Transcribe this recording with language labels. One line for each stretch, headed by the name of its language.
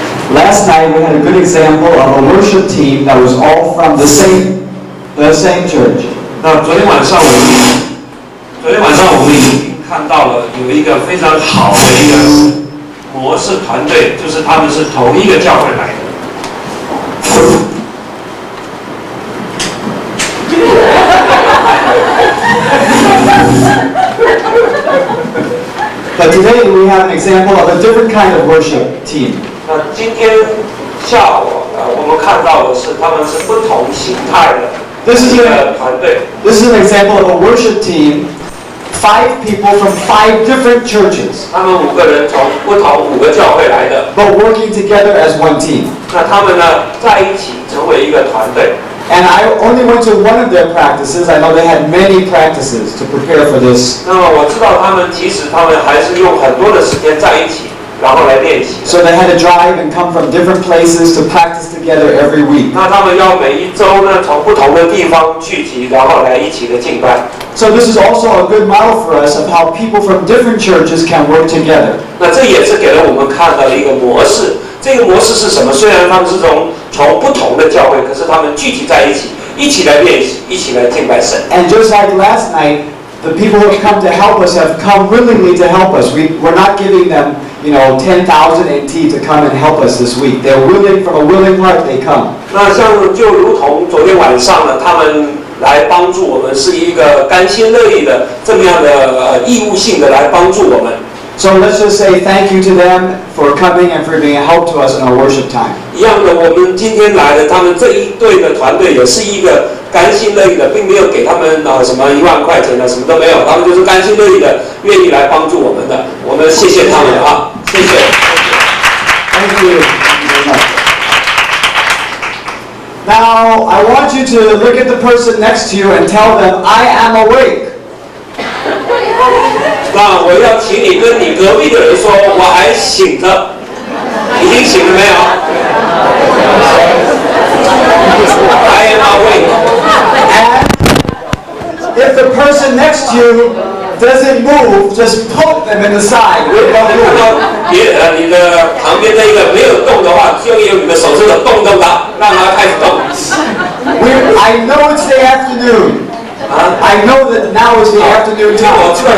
English: Last night we had a good example of a worship team that was all from the same church.
Chinese: 那昨天晚上我们已经看到了有一个非常好的一个模式团队，就是他们是同一个教会来的。
English: But today we have an example of a different kind of worship team.
Chinese: 那今天下午我们看到的是他们是不同形态的一个团队。
English: This is an example of a worship team. 5 people from 5 different churches.
Chinese: 他们5个人从不同5个教会来的。
English: But working together as one team.
Chinese: 那他们呢在一起成为一个团队。
English: And I only went to one of their practices. I know they had many practices to prepare for this.
Chinese: 那么我知道他们其实他们还是用很多的时间在一起，然后来练习。
English: So they had to drive and come from different places to practice together every week.
Chinese: 那他们要每一周呢从不同的地方聚集，然后来一起的敬拜。
English: So this is also a good model for us of how people from different churches can work together.
Chinese: 那这也是给了我们看到一个模式。这个模式是什么？虽然他们是从不同的教会，可是他们聚集在一起，一起来练习，一起来敬拜神。
English: And just like last night, the people who have come to help us have come willingly to help us. We're not giving them, 10,000 NT to come and help us this week. They're willing, from a willing heart, they come.
Chinese: 那像就如同昨天晚上呢，他们来帮助我们，是一个甘心乐意的这么样的义务性的来帮助我们。
English: So let's just say thank you to them for coming and for being a help to us in our worship time.
Chinese: 一样的，我们今天来的，他们这一队的团队也是一个甘心乐意的，并没有给他们什么1万块钱什么都没有，他们就是甘心乐意的，愿意来帮助我们的。我们谢谢他们啊，谢谢。
English: Thank you. Now I want you to look at the person next to you and tell them, "I am awake."
Chinese: 那我要请你跟你隔壁的人说，我还醒着，已经醒了没有 ？ I am awake.
English: And if the person next to you doesn't move, just poke them in the side.
Chinese: 你的旁边那个没有动的话，就用你的手指头动它，让它开始动。
English: I know it's the afternoon. I know that now is the afternoon time.